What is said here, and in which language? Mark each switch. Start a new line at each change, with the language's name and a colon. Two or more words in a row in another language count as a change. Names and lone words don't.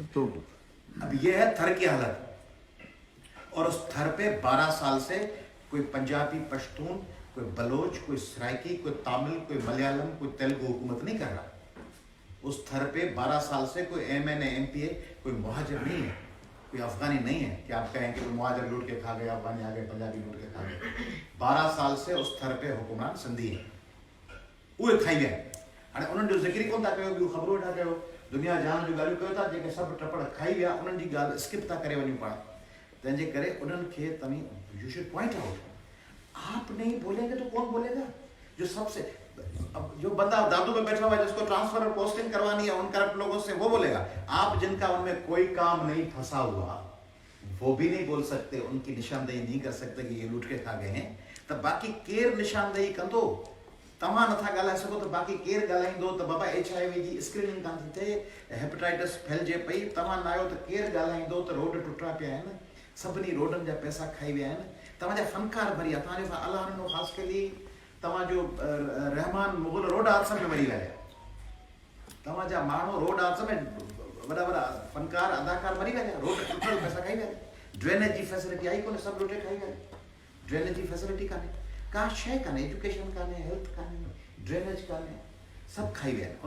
Urdu: تو اب یہ ہے تھر کی حالت، اور اس تھر پہ 12 سال سے کوئی پنجابی، پشتون، کوئی بلوچ، کوئی سرائیکی، کوئی تمل، کوئی ملیالم، کوئی تیلگو حکومت نہیں کر رہا. اس تھر پہ 12 سال سے کوئی MNA MPA، کوئی مہاجر نہیں ہے، کوئی افغانی نہیں ہے کہ آپ کہیں کہ کوئی مہاجر لوٹ کے کھا گئے، افغانی آ گئے، پنجابی لوٹ کے کھا گئے. 12 سال سے اس تھر پہ حکمران سندھی ہے,
Sindhi: उहे खाई विया। हाणे उन्हनि जो ज़िक्र कोन था कयो, ॿियूं ख़बरूं था कयो, दुनिया जहान जूं ॻाल्हियूं कयो था, जेके सभु टपड़ खाई विया, उन्हनि जी ॻाल्हि स्किप था करे वञूं पाण। तंहिंजे करे उन्हनि खे तव्हीं
English: you should point out,
Urdu: آپ نہیں بولیں گے تو کون بولے گا? جو سب سے، اب جو بندہ دادو میں بیٹھا ہوا ہے جس کو ٹرانسفر اور پوسٹنگ کروانی ہے ان کرپٹ لوگوں سے، وہ بولے گا. آپ جن کا ان میں کوئی کام نہیں پھنسا ہوا، وہ بھی نہیں بول سکتے، ان کی نشاندہی نہیں کر سکتے کہ یہ لوٹ کے کھا گئے ہیں، تب
Sindhi: बाकी केर निशानदेही कंदो? तव्हां नथा ॻाल्हाए सघो त बाक़ी केरु ॻाल्हाईंदो त बाबा HIV जी स्क्रीनिंग कान थी थिए, हेपेटाइटिस फैलिजे पई, तव्हां न आहियो त केरु ॻाल्हाईंदो त रोड टुटा पिया आहिनि, सभिनी रोडनि जा पैसा खाई विया आहिनि, तव्हांजा फनकार भरी आहे, तव्हांजो अलाह नो ख़ासि करे तव्हांजो रहमान मुग़ल रोड हादसे में मरी विया, तव्हांजा माण्हू रोड हादसे में वॾा वॾा फनकार अदाकार मरी विया, रोड टुटल पैसा खाई विया, ड्रेनेज जी फैसिलिटी आई कोन्हे, सभु लुटे खाई विया, ड्रेनेज जी फैसिलिटी कान्हे, का शइ कान्हे, एजुकेशन कान्हे, हेल्थ कान्हे, ड्रेनेज कान्हे, सभु खाई विया आहिनि।